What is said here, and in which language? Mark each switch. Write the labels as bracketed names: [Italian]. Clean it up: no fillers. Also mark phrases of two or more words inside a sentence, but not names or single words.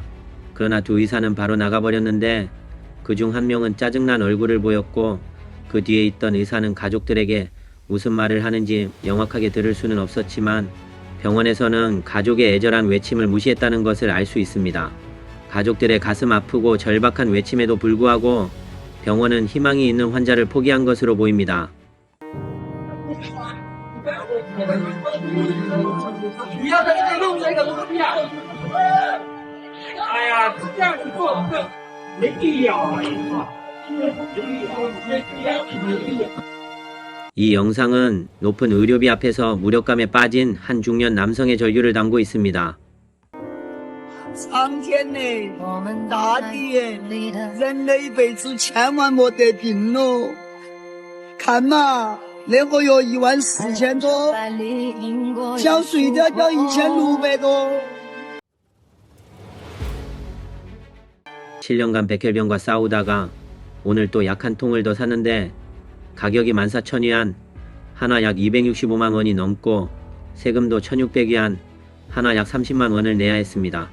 [Korean] 그러나 두 의사는 바로 나가버렸는데 그중 한 명은 짜증난 얼굴을 보였고 그 뒤에 있던 의사는 가족들에게 무슨 말을 하는지 명확하게 들을 수는 없었지만 병원에서는 가족의 애절한 외침을 무시했다는 것을 알 수 있습니다. 가족들의 가슴 아프고 절박한 외침에도 불구하고 병원은 희망이 있는 환자를 포기한 것으로 보입니다. [Chinese] 你要在这里弄这个东西啊！哎呀，这样子做没必要啊！ [Korean] 이 영상은 높은 의료비 앞에서 무력감에 빠진 한 중년 남성의 절규를 담고 있습니다. [Chinese] 苍天呢，大地耶，人的一辈子千万莫得病喽！看嘛，那个月14000多，交税的交1600多。 [Korean] 7년간 백혈병과 싸우다가 오늘 또 약 한 통을 더 샀는데 가격이 14,000위안, 한화 약 265만 원이 넘고 세금도 1,600위안, 한화 약 30만 원을 내야 했습니다.